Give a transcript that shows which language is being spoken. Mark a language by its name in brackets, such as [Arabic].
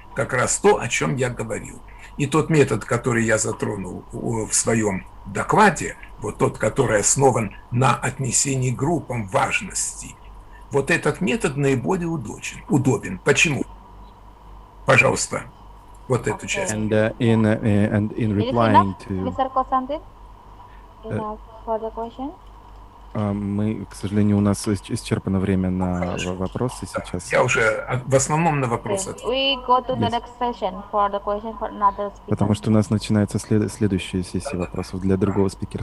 [Russian] Как раз то, о чем я говорил. И тот метод, который я затронул в своем докладе, вот тот, который основан на отнесении группам важности, вот этот метод наиболее удобен. Почему? Пожалуйста, вот эту часть. [English] And in replying to Mr. Konstantin, enough for the question? [Russian] мы, к сожалению, у нас исчерпано время на вопросы сейчас. Я уже в основном на вопросы. [English] We go to the next session for the question for another speaker. [Russian] Потому что у нас начинается следующая сессия вопросов для другого спикера.